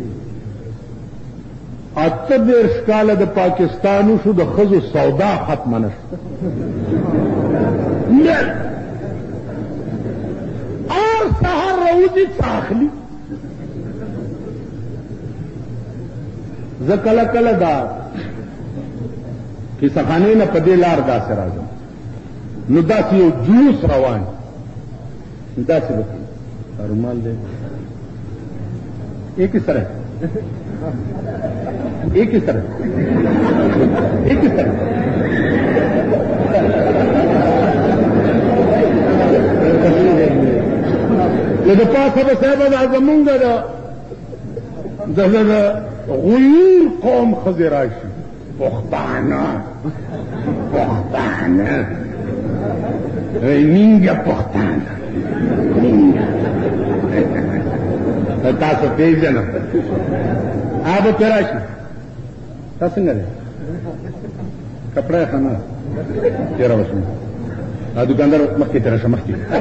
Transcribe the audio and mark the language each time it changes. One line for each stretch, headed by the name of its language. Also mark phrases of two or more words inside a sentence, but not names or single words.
Pashto: 38 کاله د پاکستان وشو د ښځو سودا ختمه نه شوه اور سهار راوځي څه اخلي. زه کله کله دا کیسهخانې نه په دې لار داسې راځم نو داسې یو جوس روان داسې به رومال دی
Urdu: ایک اس طرح ایک اس طرح ایک اس طرح
Pashto: نو د پاسه به صاحبه دا زمونږ د غیور قوم ښځې راشي پښتانه نینګه پښتانه تاسو پیژنئ هغه به پرې راشي تا څنګه دی کپړه یې ښه نه ده تېره به شم دکاندار مخکې تېره شه مخکې